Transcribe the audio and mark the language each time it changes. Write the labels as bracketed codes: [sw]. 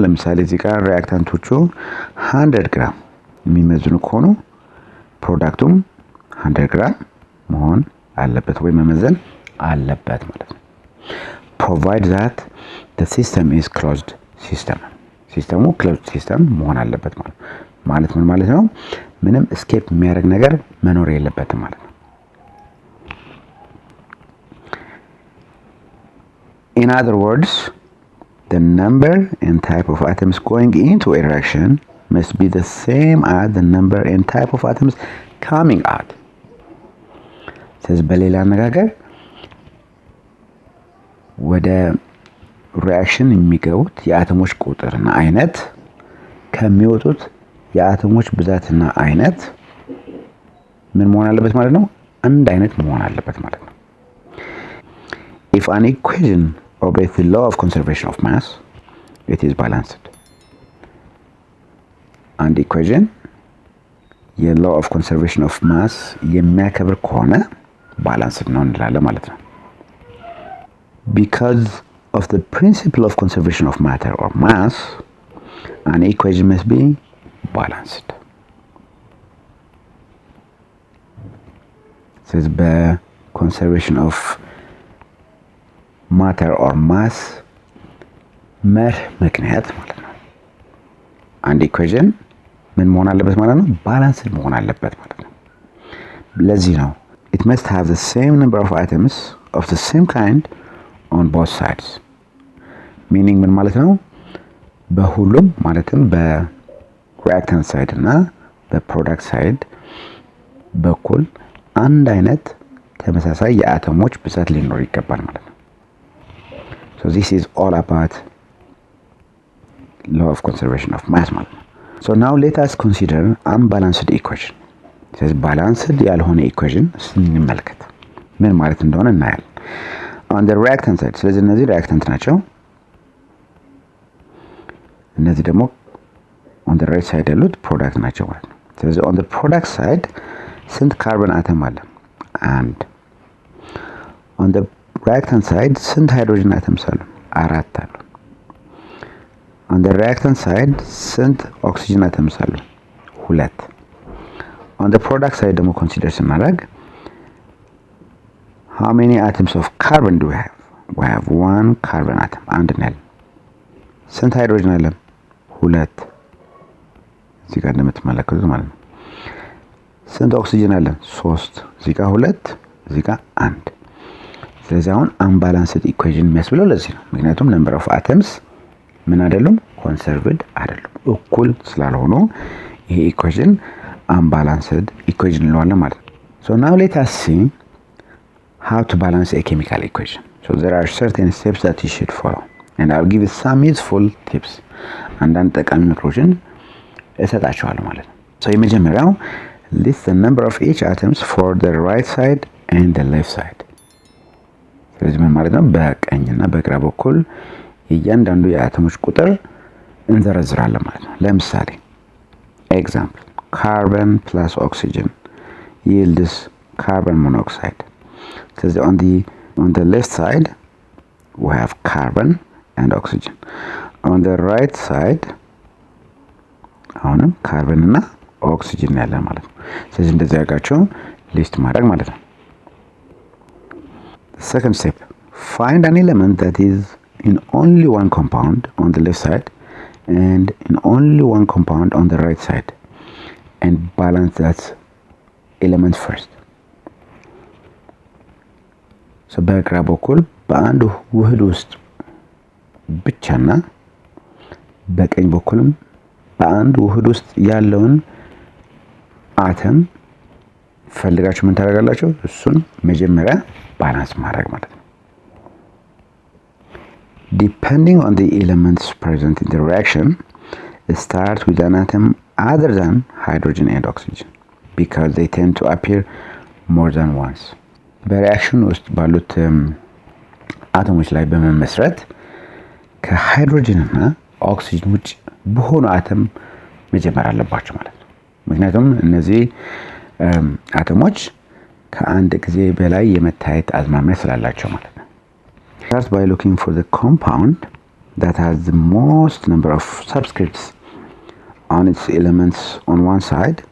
[am] ለምሳሌ እዚህ ጋር ሪአክታንቶቹ 100 ግራም የሚመዝኑ ከሆኑ ፕሮዳክቱም 100 ግራም መሆን አለበት ወይ መመዘን አለበት ማለት ነው። [en] Provide that the system is closed system. [am] ሲስተሙ closed system መሆን አለበት ማለት ምን ማለት ነው? ምንም escape የሚያደርግ ነገር መኖር የለበትም ማለት ነው። [en] In other words, the number and type of atoms going into a reaction must be the same as the number and type of atoms coming out. [am] ስለዚህ በሌላ አነጋገር ወደ ሪአክሽን የሚገቡት የአተሞች ቁጥርና አይነት ከሚወጡት የአተሞች ብዛትና አይነት ምን መሆን አለበት ማለት ነው? አንድ አይነት መሆን አለበት ማለት ነው። [en] If an equation obeys the law of conservation of mass, it is balanced. [am] አንድ ኢኩዌሽን የlaw of conservation of mass የሚያከብር ከሆነ ባላንስድ ነው እንላለን ማለት ነው። [en] Because of the principle of conservation of matter or mass, an equation must be balanced. [am] ስለዚህ በኮንሰርቬሽን ኦፍ ማተር ኦር ማስ መርህ ምክንያት ማለት ነው አንድ ኢኩዌሽን ምን መሆን አለበት ማለት ነው? ባላንስድ መሆን አለበት ማለት ነው። ለዚህ ነው [en] it must have the same number of atoms of the same kind on both sides. [am] meaning ምን ማለት ነው? በሁሉም ማለትም በሪአክታንት ሳይድ እና በፕሮዳክት ሳይድ በኩል አንድ አይነት ተመሳሳይ የአተሞች ብዛት ሊኖር ይገባል ማለት ነው። [en] so this is all about law of conservation of mass [am] ማለት ነው። [en] so now let us consider unbalanced equation. [am] ስለዚህ ባላንስድ ያልሆነ ኢኩዌሽን ስንመለከት ምን ማለት እንደሆነ እናያለን። [en] on the reactant side [am] ስለዚህ እነዚህ ሪአክታንት ናቸው። እነዚህ ደግሞ [en] on the right side [am] ያሉት ፕሮዳክት ናቸው ማለት ነው። ስለዚህ [en] on the product side [am] ስንት ካርበን አተም አለ? አንድ። [en] on the reactant side [am] ስንት ሃይድሮጅን አተምስ አሉ? አራት አሉ። [en] on the reactant side [am] ስንት ኦክሲጅን አተምስ አሉ? ሁለት። [en] on the product side [am] ደግሞ ኮንሲደር ስናደርግ [en] how many atoms of carbon do we have? we have one carbon atom [am] አንድ ነው ያለን። ስንት ሃይድሮጅን አለ? ሁለት። እዚህ ጋር እንደምትመለከቱት ማለት ነው። ስንት ኦክሲጅን አለ? ሶስት። እዚህ ጋር ሁለት፣ እዚህ ጋር አንድ። ስለዚህ አሁን አንባላንስድ ኢኩዌሽን የሚያስብለው ለዚህ ነው። ምክንያቱም ነምበር ኦፍ አተምስ ምን አይደሉም? ኮንሰርቭድ አይደሉም፣ እኩል ስላልሆኑ ይሄ ኢኩዌሽን unbalanced equation እንለዋለን ማለት ነው። [en] so now let us see how to balance a chemical equation. so there are certain steps that you should follow and I'll give you some useful tips. [am] አንዳንድ ጠቃሚ ምክሮችን እሰጣችኋለሁ ማለት ነው። [en] so [am] የመጀመሪያው [en] list the number of each atoms for the right side and the left side. [am] ስለዚህ ምን ማለት ነው? በቀኝና በግራ በኩል እያንዳንዱ የአተሞች ቁጥር እንዘረዝራለን ማለት ነው። ለምሳሌ [en] example carbon plus oxygen yields carbon monoxide. So on the left side we have carbon and oxygen. On the right side [am] አሁንም ካርበን እና ኦክሲጅን ያለ ማለት ነው። [en] ስለዚህ እንደዚህ አድርጋችሁ ሊስት ማድረግ ማለት ነው። second step find an element that is in only one compound on the left side and in only one compound on the right side and balance that element first. [am] so በግራ በኩል በአንድ ውህድ ውስጥ ብቻና በቀኝ በኩልም በአንድ ውህድ ውስጥ ያለውን አተም ፈልጋችሁ ምን ታደርጋላችሁ? እሱን መጀመሪያ ባላንስ ማድረግ ማለት ነው። [en] depending on the elements present in the reaction start with an atom other than hydrogen and oxygen because they tend to appear more than once. [am] በሪአክሽን ውስጥ ባሉት አተሞች ላይ በመመስረት ከሃይድሮጅን እና ኦክሲጅን ውጭ በሆኑ አተም መጀመር አለባቸው ማለት ነው። ምክንያቱም እነዚህ አተሞች ከአንድ ጊዜ በላይ የመታየት አዝማሚያ ስላላቸው ማለት ነው። [en] start by looking for the compound that has the most number of subscripts on its elements on one side.